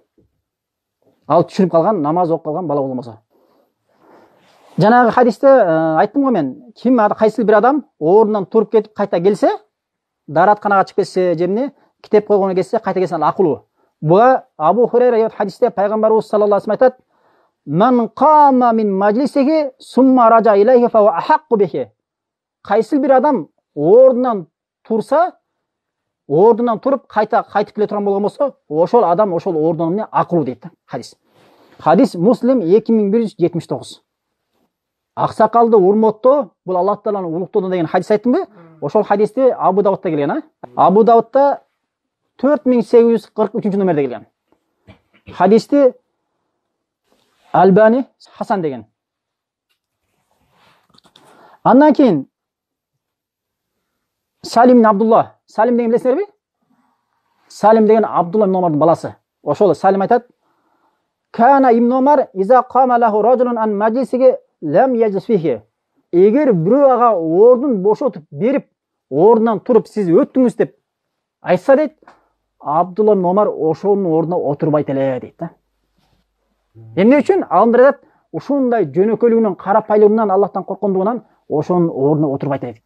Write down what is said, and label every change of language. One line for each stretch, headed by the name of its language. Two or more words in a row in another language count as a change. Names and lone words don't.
Kyrgyz: Ал түшүнүп калган, намаз окуп калган бала болмосо. Жанагы хадисте айттым го мен, ким кайсы бир адам орундан туруп кетип кайта келсе, дааратканага чыгып кетсе, же эмне, китеп койгону келсе, кайта келсе ал акылуу. Буга Абу Хурайра хадисте пайгамбарыбыз
Arabic: صلى الله عليه
Kyrgyz: айтат:
Arabic: "من قام من مجلسه ثم رجع إليه فأحق به."
Kyrgyz: Кайсы бир адам ордунан турса, ордунан туруп кайтып келе турган болгон болсо, ошол адам ошол ордунун эмне акылуу дейт да хадис. Хадис Муслим 2179. Аксакалды урматтоо бул Аллах Тааланы улуктоодо деген хадис айттымбы? Ошол хадисти Абу Давудта келген, а? Абу Давудта 4843 номерде келген. Хадисти Албани Хасан деген. Андан кийин Салим Абдулла. Салим деген билесиңерби? Салим деген Абдулла ибн Омардын баласы. Ошол Салим айтат:
Arabic: "كان ابن عمر إذا قام له رجل عن مجلسه لم يجلس فيه."
Kyrgyz: Эгер бирөө ага ордун бошотуп берип, ордунан туруп сиз өттүңүз деп айтса дейт, Абдулла ибн Омар ошонун ордуна отурбайт эле дейт да. Эмне үчүн? Алымдар айтат, ушундай жөнөкөйлүгүнөн, карапайлыгынан, Аллахтан корккондугунан ошонун ордуна отурбайт дейт.